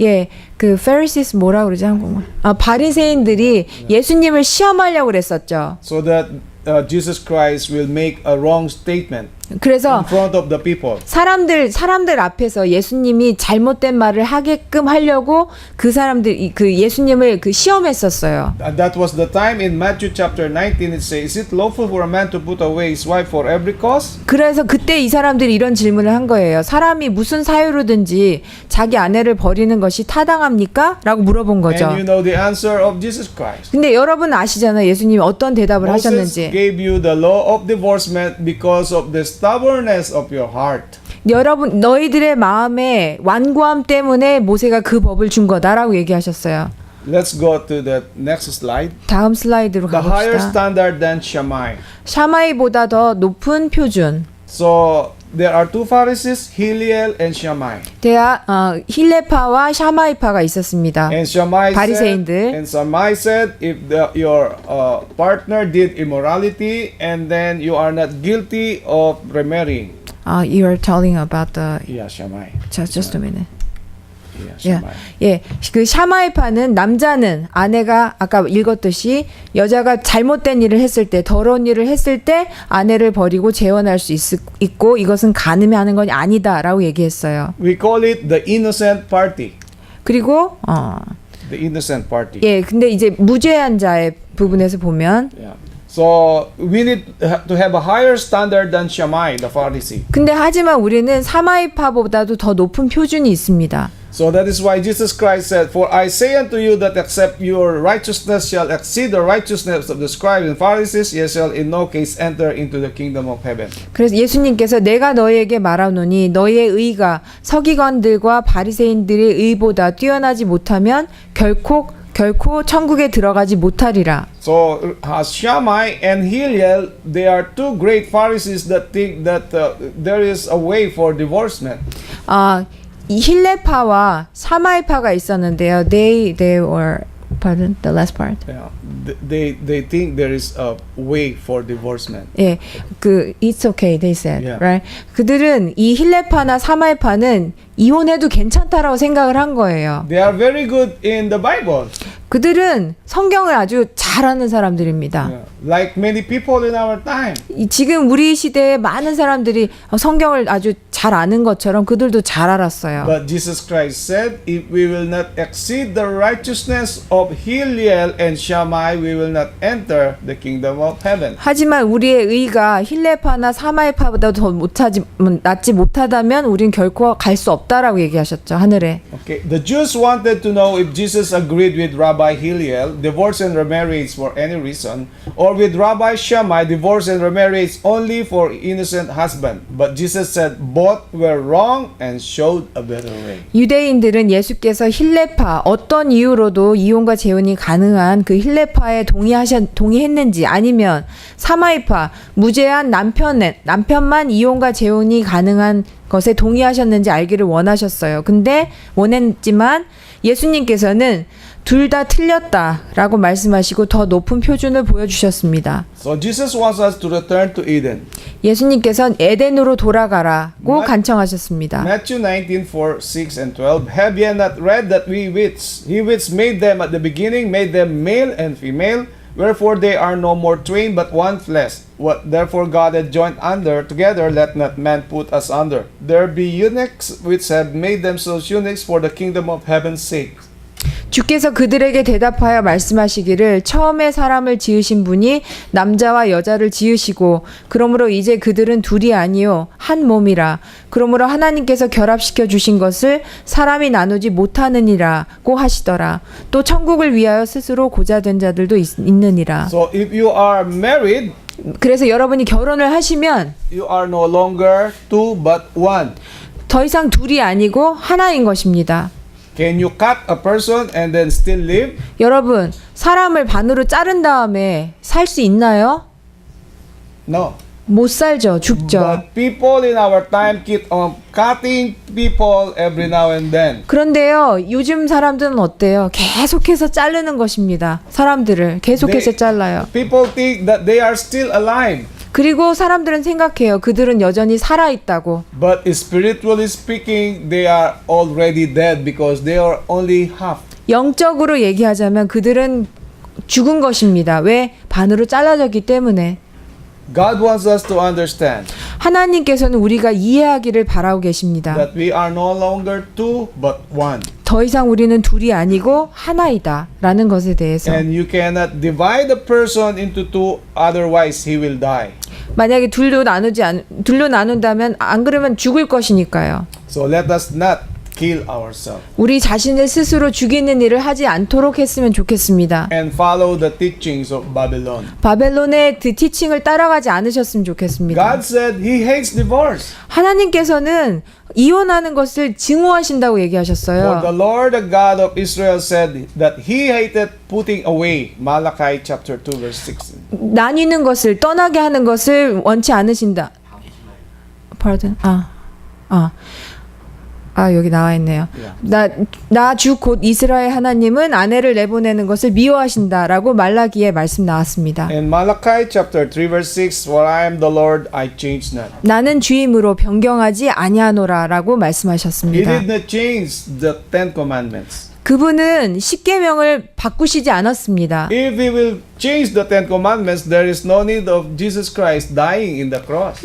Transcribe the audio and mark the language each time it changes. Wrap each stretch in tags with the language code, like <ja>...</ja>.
<ko>예, 그 Pharisees 뭐라 그러지 한국말? 바리새인들이 예수님을 시험하려고 그랬었죠.</ko> <en>So that Jesus Christ will make a wrong statement</en> <ko>그래서</ko> <en>in front of the people.</en> <ko>사람들 앞에서 예수님이 잘못된 말을 하게끔 하려고 그 예수님을 시험했었어요.</ko> <en>And that was the time in Matthew chapter 19 it says, is it lawful for a man to put away his wife for every cause?</en> <ko>그래서 그때 이 사람들이 이런 질문을 한 거예요. 사람이 무슨 사유로든지 자기 아내를 버리는 것이 타당합니까? 라고 물어본 거죠.</ko> <en>And you know the answer of Jesus Christ.</en> <ko>근데 여러분 아시잖아요. 예수님이 어떤 대답을</ko> <en>Moses</en> <ko>하셨는지.</ko> <en>gave you the law of divorcement because of the stubbornness of your heart.</en> <ko>여러분 너희들의 마음의 완고함 때문에 모세가 그 법을 준 거다라고 얘기하셨어요.</ko> <en>Let's go to the next slide.</en> <ko>다음 슬라이드로</ko> <en>The higher</en> <ko>가봅시다.</ko> <en>standard than Shammai.</en> <ko>샤마이보다 더 높은 표준.</ko> <en>So there are two Pharisees, Hillel and Shammai.</en> <ko>힐레파와 샤마이파가 있었습니다.</ko> <en>And Shammai</en> <ko>바리새인들.</ko> <en>said, if your partner did immorality and then you are not guilty of remarrying. You are telling about the Yeah, Shammai. just a minute. Yeah, Shammai.</en> <ko>예, 그 샤마이파는 남자는 아내가 아까 읽었듯이 여자가 잘못된 일을 했을 때 더러운 일을 했을 때 아내를 버리고 재혼할 수 있고 이것은 간음이 하는 건 아니다라고 얘기했어요.</ko> <en>We call it the innocent party.</en> <ko>그리고</ko> <en>The innocent party.</en> <ko>예, 근데 이제 무죄한 자의 부분에서 보면</ko> <en>Yeah. So we need to have a higher standard than Shammai, the Pharisee.</en> <ko>근데 하지만 우리는 사마이파보다도 더 높은 표준이 있습니다.</ko> <en>So that is why Jesus Christ said, For I say unto you that except your righteousness shall exceed the righteousness of the scribes and Pharisees, ye shall in no case enter into the kingdom of heaven.</en> <ko>그래서 예수님께서 내가 너희에게 말하노니 너희의 의가 서기관들과 바리새인들의 의보다 뛰어나지 못하면 결코 천국에 들어가지 못하리라.</ko> <en>So Shammai and Hillel, they are two great Pharisees that think that there is a way for divorcement.</en> <ko>이 힐레파와 사마이파가 있었는데요.</ko> <en>They were pardon the last part. Yeah. They think there is a way for divorcement. 예, it's okay they said, Yeah. right?</en> <ko>그들은 이 힐레파나 사마이파는 이혼해도 괜찮다라고 생각을 한 거예요.</ko> <en>They are very good in the Bible.</en> <ko>그들은 성경을 아주 잘하는 사람들입니다.</ko> <en>Yeah. Like many people in our time.</en> <ko>지금 우리 시대에 많은 사람들이 성경을 아주 잘 아는 것처럼 그들도 잘 알았어요.</ko> <en>But Jesus Christ said, if we will not exceed the righteousness of Hillel and Shammai, we will not enter the kingdom of heaven.</en> <ko>하지만 우리의 의가 힐레파나 사마이파보다 더 낫지 못하다면 우린 결코 갈 수 없다라고 얘기하셨죠. 하늘에.</ko> <en>Okay, the Jews wanted to know if Jesus agreed with Rabbi Hillel, divorce and remarriage for any reason, or with Rabbi Shammai, divorce and remarriage only for innocent husband. But Jesus said both were wrong and showed a better way.</en> <ko>유대인들은 예수께서 힐레파 어떤 이유로도 이혼과 재혼이 가능한 그 힐레파에 동의했는지 아니면 사마이파 무죄한 남편만 이혼과 재혼이 가능한 것에 동의하셨는지 알기를 원했지만 예수님께서는 둘 다 틀렸다라고 말씀하시고 더 높은 표준을 보여주셨습니다.</ko> <en>So Jesus wants us to return to Eden.</en> <ko>예수님께서는 에덴으로 돌아가라고 간청하셨습니다.</ko> <en>Matthew 19:4, 6 and 12. Have ye not read that he which made them at the beginning made them male and female? Wherefore they are no more twain but one flesh. What therefore God had joined together, let not man put us under. There be eunuchs which have made themselves eunuchs for the kingdom of heaven's sake.</en> <ko>주께서 그들에게 대답하여 말씀하시기를 처음에 사람을 지으신 분이 남자와 여자를 지으시고 그러므로 이제 그들은 둘이 아니요 한 몸이라. 그러므로 하나님께서 결합시켜 주신 것을 사람이 나누지 못하느니라고 하시더라. 또 천국을 위하여 스스로 고자된 자들도 있느니라.</ko> <en>So if you are married,</en> <ko>그래서 여러분이 결혼을 하시면</ko> <en>you are no longer two but one.</en> <ko>더 이상 둘이 아니고 하나인 것입니다.</ko> <en>Can you cut a person and then still live?</en> <ko>여러분, 사람을 반으로 자른 다음에 살 수 있나요?</ko> <en>No.</en> <ko>못 살죠. 죽죠.</ko> <en>But people in our time keep on cutting people every now and then.</en> <ko>그런데요, 요즘 사람들은 어때요? 계속해서 자르는 것입니다. 사람들을 계속해서 잘라요.</ko> <en>People think that they are still alive.</en> <ko>그리고 사람들은 생각해요. 그들은 여전히 살아있다고.</ko> <en>But spiritually speaking, they are already dead because they are only half.</en> <ko>영적으로 얘기하자면 그들은 죽은 것입니다. 왜? 반으로 잘라졌기 때문에.</ko> <en>God wants us to understand</en> <ko>하나님께서는 우리가 이해하기를 바라고 계십니다.</ko> <en>that we are no longer two but one.</en> <ko>더 이상 우리는 둘이 아니고 하나이다 라는 것에 대해서.</ko> <en>And you cannot divide a person into two, otherwise he will die.</en> <ko>만약에 둘로 나눈다면 안 그러면 죽을 것이니까요.</ko> <en>So let us not kill ourselves</en> <ko>우리 자신을 스스로 죽이는 일을 하지 않도록 했으면 좋겠습니다.</ko> <en>and follow the teachings of Babylon.</en> <ko>바벨론의 그 티칭을 따라가지 않으셨으면 좋겠습니다.</ko> <en>God said he hates divorce.</en> <ko>하나님께서는 이혼하는 것을 증오하신다고</ko> <en>For the</en> <ko>얘기하셨어요.</ko> <en>Lord the God of Israel said that he hated putting away. Malachi chapter 2 verse 16.</en> <ko>나뉘는 것을 떠나게 하는 것을 원치 않으신다.</ko> <en>Pardon.</en> <ko>여기 나와 있네요. 나 주 곧 이스라엘 하나님은 아내를 내보내는 것을 미워하신다라고 말라기에 말씀 나왔습니다.</ko> <en>In Malachi chapter 3 verse 6, For I am the Lord, I change not.</en> <ko>나는 주임으로 변경하지 아니하노라라고</ko> <en>He</en> <ko>말씀하셨습니다.</ko> <en>did not change the Ten Commandments.</en> <ko>그분은 십계명을 바꾸시지 않았습니다.</ko> <en>If we will change the Ten Commandments, there is no need of Jesus Christ dying in the cross.</en>